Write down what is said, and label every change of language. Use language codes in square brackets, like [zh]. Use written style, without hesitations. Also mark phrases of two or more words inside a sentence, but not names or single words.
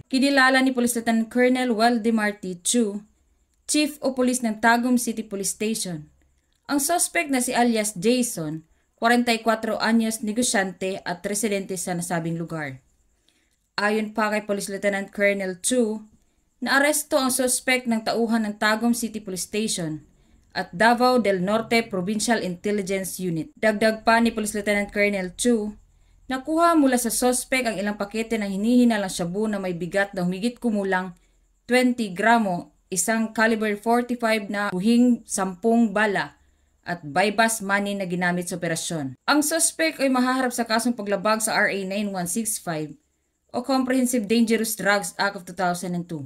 [tl] Kinilala ni Police Lieutenant Colonel Waldemar T. Chu, Chief o Police ng Tagum City Police Station, ang suspect na si alias Jason, 44 anyos, negosyante at residente sa nasabing lugar. Ayon pa kay Police Lieutenant Colonel Chu, naaresto ang suspect ng tauhan ng Tagum City Police Station at Davao del Norte Provincial Intelligence Unit. Dagdag pa ni Police Lieutenant Colonel Chu, nakuha mula sa suspect ang ilang pakete ng hinihinalang shabu na may bigat na humigit kumulang 20 gramo, isang caliber 45 na buhing 10 bala at [en] bypass money [tl] na ginamit sa operasyon. Ang suspect ay mahaharap sa kasong paglabag sa RA 9165 o Comprehensive Dangerous Drugs Act of 2002.